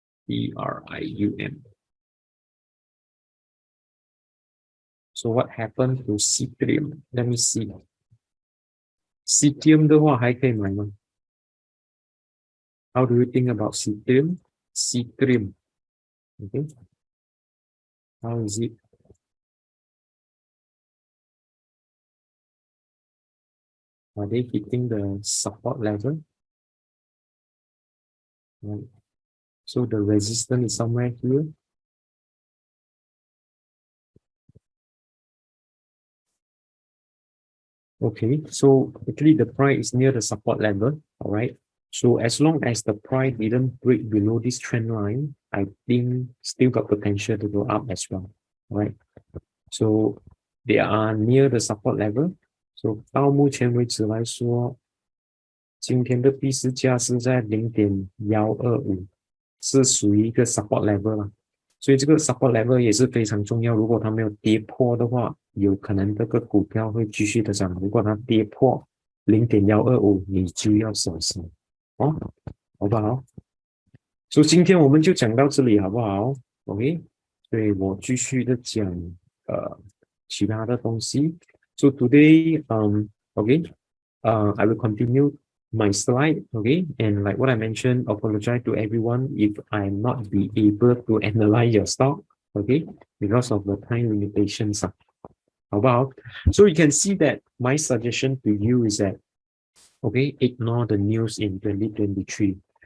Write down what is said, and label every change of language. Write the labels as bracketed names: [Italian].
[English] ERIUM. So what happened to Citrium? Let me see. [Chinese] Citrium 的话还可以买吗？ [English] How do you think about Citrium? Citrium. Okay. How is it? Are they hitting the support level? Right. So the resistance is somewhere here. Okay, so actually the price is near the support level, all right? So as long as the price didn't break below this trend line, I think still got potential to go up as well, all right? So they are near the support level. [Chinese] So 到目前为止来说，今天的币市价是在0.125，是属于一个 [English] support level [Chinese] 啦。所以这个 [English] support level [Chinese] 也是非常重要，如果它没有跌破的话，有可能这个股票会继续的涨。如果它跌破0.125，你就要小心哦，好不好？所以今天我们就讲到这里，好不好 ？OK， 所以我继续的讲其他的东西。 [English] So today, I will continue my slide, okay, and like what I mentioned, apologize to everyone if I'm not be able to analyze your stock, okay, because of the time limitations. How about? So you can see that my suggestion to you is that, okay, ignore the news in 2023.